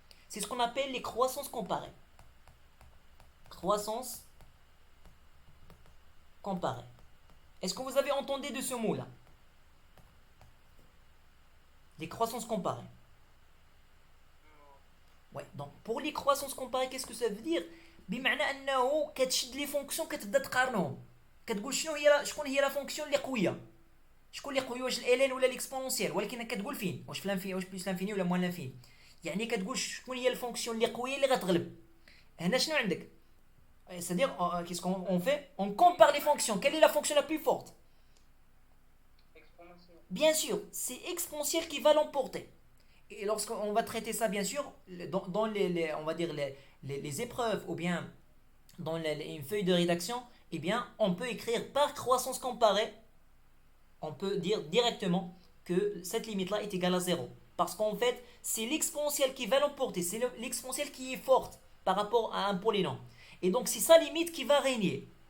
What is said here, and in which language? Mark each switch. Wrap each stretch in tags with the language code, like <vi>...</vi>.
<fr>C'est ce qu'on appelle les croissances comparées. Croissance comparée. Est-ce que vous avez entendu de ce mot-là? Les croissances comparées. Ouais, donc pour les croissances comparées, qu'est-ce que ça veut dire?</fr> <ar>بمعنى انه كتشد لي فونكسيون كتبدا تقارنهم كتقول شكون هي لا فونكسيون اللي قويه شكون اللي قوي واش الالين ولا ليكسبونونسيال ولكن كتقول فين واش في لانفيني واش بلس لانفيني ولا موان لانفيني يعني كتقول شكون هي الفونكسيون اللي قويه اللي غتغلب هنا شنو عندك</ar> <fr>c'est-à-dire qu'est-ce qu'on fait on compare les fonctions quelle est la fonction la plus forte Exponentielle. bien sûr c'est exponentielle qui va l'emporter et lorsqu'on va traiter ça bien sûr dans on va dire les épreuves ou bien dans une feuille de rédaction eh bien on peut écrire par croissance comparée on peut dire directement que cette limite là est égale à 0 parce qu'en fait c'est l'exponentielle qui va l'emporter c'est l'exponentielle qui est forte par rapport à un polynôme et donc c'est sa limite qui va régner</fr>